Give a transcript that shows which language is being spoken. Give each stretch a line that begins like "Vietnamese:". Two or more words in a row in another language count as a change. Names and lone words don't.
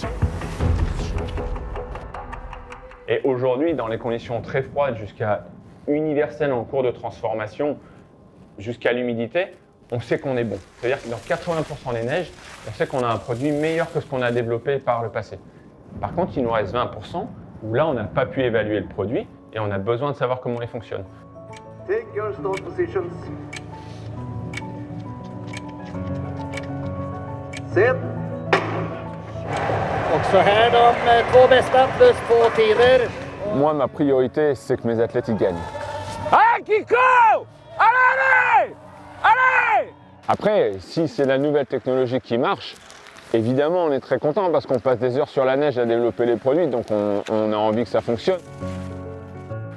French: Et aujourd'hui, dans les conditions très froides, jusqu'à universelles en cours de transformation, jusqu'à l'humidité, on sait qu'on est bon. C'est-à-dire que dans 80% des neiges, on sait qu'on a un produit meilleur que ce qu'on a développé par le passé. Par contre, il nous reste 20% où là, on n'a pas pu évaluer le produit et on a besoin de savoir comment il fonctionne.
English: Take your start positions. Sit.
Swedish: Och så här de två bästa plus 2 tider.
French: Moi, ma priorité, c'est que mes athlètes y gagnent. Allez, Kiko! Allez! Après, si c'est la nouvelle technologie qui marche, évidemment, on est très content parce qu'on passe des heures sur la neige à développer les produits, donc on a envie que ça fonctionne.